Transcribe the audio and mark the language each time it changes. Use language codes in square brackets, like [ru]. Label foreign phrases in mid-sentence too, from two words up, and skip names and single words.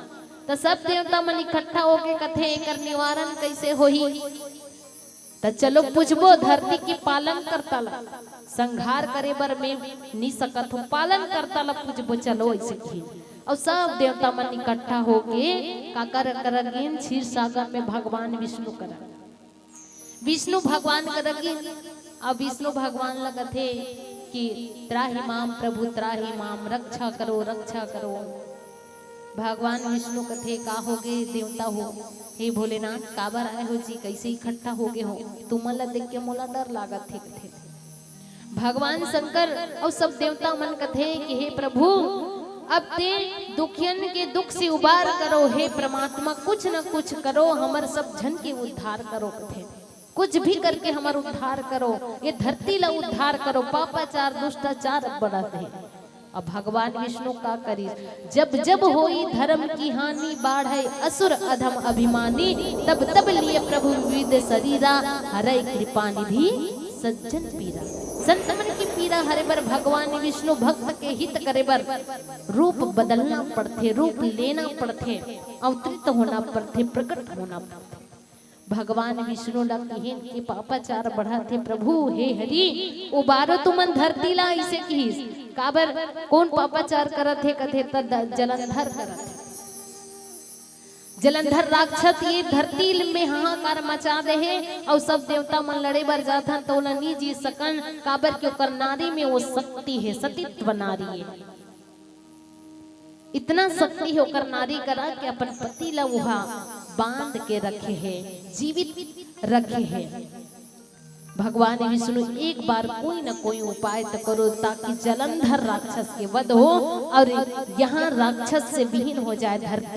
[hne] तो सब देवता मन इकट्ठा होके कथे एकर निवारण कैसे होही, तो चलो पूछबो धरती की पालन करता ला, संहार करे बर में नहीं सकत हो, पालन करता ला पूछबो, चलो ऐसे की। और सब देवता मन इकट्ठा होके काकर करगिन क्षीर सागर में भगवान विष्णु करा, विष्णु भगवान करगिन। अब विष्णु भगवान लगथे कि [sa] त्राहि माम [hne] प्रभु [sa] त्राहि माम, [hne] रक्षा करो रक्षा करो। भगवान विष्णु कथे का हो गए देवता हो, हे भोलेनाथ काबर आए हो जी, कैसे इकट्ठा हो गए हो, तुमला देख के मोला डर लागत थे कथे। भगवान शंकर और सब देवता मन कथे कि हे प्रभु अब ते दुखियन के दुख से उबार करो, हे परमात्मा कुछ न कुछ करो, हमर सब जन के उद्धार करो कथे, कुछ भी करके हमार उद्धार करो, ये धरती ला उद्धार करो, पापाचार दुष्टाचार बढ़त है। अब भगवान विष्णु का करी, [awa] जब जब होई धर्म की हानि, बाढ़े असुर अधम अभिमानी, तब तब लिए प्रभु विविध शरीरा, हरै कृपा निधि सज्जन पीरा। [hne] संत मन की पीरा हरे बर भगवान विष्णु भक्त के हित करे बर रूप बदलना पड़ते, रूप लेना पड़ते, अवतरित होना पड़ते, प्रकट होना पड़ते। भगवान विष्णु ला कहिन के पापाचार बढ़ा थे, प्रभु हे हरि उबारो तुमन धरती ला इसे कहिस। काबर कौन पापाचार करत हे कथे त जलंधर करत हे। जलंधर राक्षस ये धरती में हाहाकार मचा दे है और सब देवता मन लड़े बर जाथन तो नहीं जी सकन। काबर के ओकर नारी में वो शक्ति है, सतीत्व नारी है, इतना शक्ति है ओकर नारी करा के अपन पति ला वहा बांध के रखे है, जीवित रखे है। भगवान विष्णु एक बार कोई न कोई उपाय तो करो ताकि जलंधर राक्षस के वध हो और यहाँ राक्षस से विहीन हो जाए धरती।